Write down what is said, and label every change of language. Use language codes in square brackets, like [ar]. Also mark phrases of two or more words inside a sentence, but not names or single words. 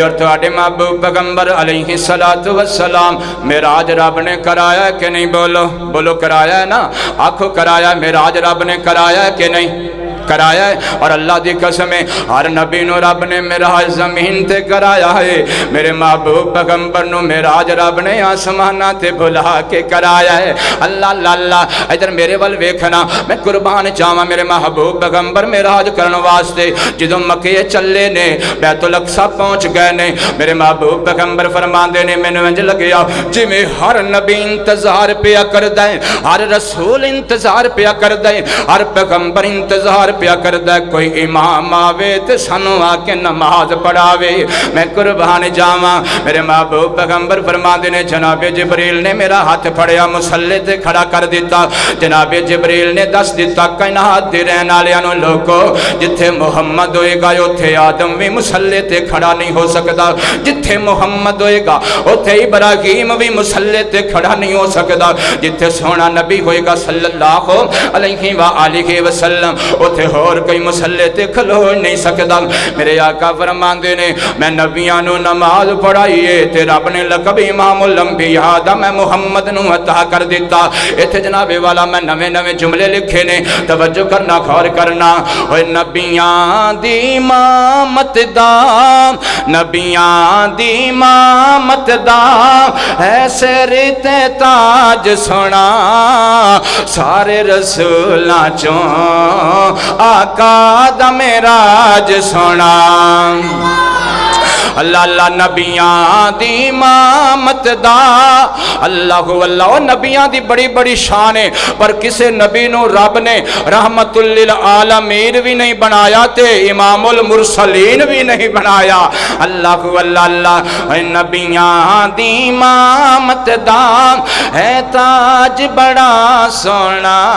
[pa] اور تواڈے محبوب پیغمبر [ar] علیہ الصلوۃ والسلام [pa] معراج رب نے کرایا ہے کہ نہیں بولو بولو کرایا ہے نا آنکھوں کرایا ہے معراج رب نے کرایا ہے کہ نہیں کرایا ہے اور اللہ دی قسم ہے ہر نبی نو رب نے معراج زمین تے کرایا ہے میرے محبوب پیغمبر نو معراج رب نے آسماناں تے بلا کے کرایا ہے اللہ اللہ اللہ ادھر میرے ول ویکھنا میں قربان چاواں میرے محبوب پیغمبر معراج کرن واسطے جدوں مکے چلے نے بیت الاقصی پہنچ گئے نے میرے محبوب پیغمبر فرماندے نے مینوں انج لگیا جویں ہر نبی انتظار پیا کردا ہے ہر رسول انتظار پیا کردا ہے ہر پیغمبر انتظار پیا کردا ہے کوئی امام آوے تے سانو آ کے نماز پڑھاوے میں قربان جاواں میرے محبوب پیغمبر فرماندے نے جناب جبریل نے میرا ہاتھ پھڑیا مصلی تے کھڑا کر دیتا جناب جبریل نے دس دیتا کائنات دے رہن والےاں نوں لوکو جتھے محمد ہوئے گا اوتھے آدم بھی مصلی تے کھڑا نہیں ہو سکدا جتھے محمد ہوئے گا اوتھے ابراہیم بھی مصلی تے کھڑا نہیں ہو سکدا جتھے سونا نبی ہوئے گا [ar] صلی اللہ علیہ وآلہ وسلم [pa] اوتھے ہور کوئی مصلی تے کھلو نہیں سکدا میرے آقا فرماندے نے میں نبیاں نوں نماز پڑھائیے تے رب نے لقب [ar] امام الانبیاء [pa] دا میں محمد نوں عطا کر دیتا ایتھے جناب والا میں نویں نویں جملے لکھے نے توجہ کرنا غور کرنا اوے نبیاں دی امامت دا نبیاں دی امامت دا ہے سر تے تاج سونا سارے رسولاں چوں آقا دا معراج سونا اللہ اللہ نبیاں دی امامت دا اللہ اللہ نبیاں دی بڑی بڑی شان ہے پر کسے نبی نو رب نے [ar] رحمت للعالمین [pa] بھی نہیں بنایا تے [ar] امام المرسلین [pa] بھی نہیں بنایا اللہ اللہ اللہ نبیاں دی امامت دا ہے تاج بڑا سونا